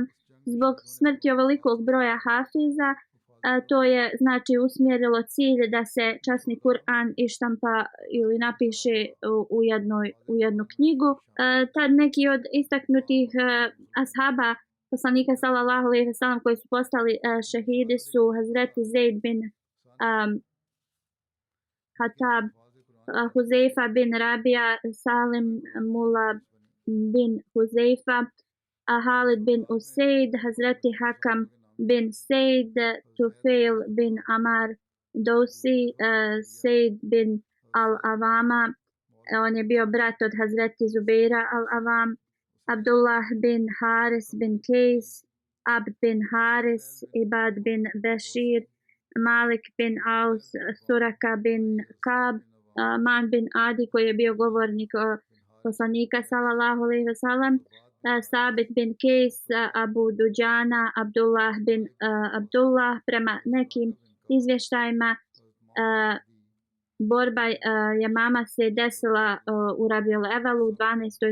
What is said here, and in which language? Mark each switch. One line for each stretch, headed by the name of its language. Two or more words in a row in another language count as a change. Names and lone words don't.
Bosnian: Zbog smrti ovolikog broja hafiza to je znači usmjerilo cilj da se časni Kur'an ištampa ili napiše u jednu knjigu. Tad neki od istaknutih ashaba poslanika
Arabic: صلى الله عليه وسلم
Bosnian: koji su postali šehidi su Hazreti Zaid bin Hatab, Huzeifa bin Rabija, Salim Mula bin Huzeifa, Halid bin Usaid, Hazreti Hakam bin Said, Tufail bin Amar Dosi, Said bin Al-Avama, on je bio brat od Hazreti Zubeira Al-Avam, Abdullah bin Haris bin Kejs, Abd bin Haris, Ibad bin Bešir, Malik bin Aus, Suraka bin Kab, Man bin Adi koji je bio govornik poslanika
Arabic: صلى الله عليه وسلم,
Bosnian: Sabit bin Kejs, Abu Duđana, Abdullah bin Abdullah. Prema nekim izvještajima borba Jemama se desila u Rabiul Evelu u 12.